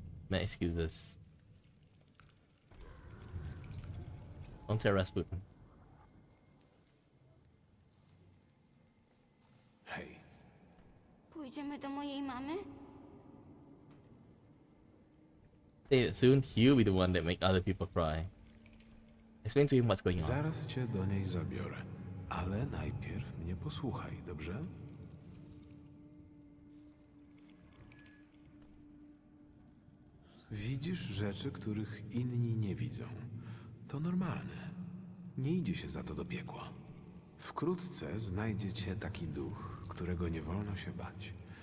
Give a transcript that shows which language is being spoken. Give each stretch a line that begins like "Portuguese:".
English: My excuses. Don't tell Rasputin.
Polish: Hej, Pójdziemy do mojej mamy?
English: Soon he'll be the one that make other people cry. Explain to him what's going on.
Polish: zaraz cię do niej zabiorę. Ale najpierw mnie posłuchaj, dobrze? Widzisz rzeczy, których inni nie widzą. To normalne. Nie idzie się za to do piekła. Wkrótce znajdzie cię taki duch, którego nie wolno się bać.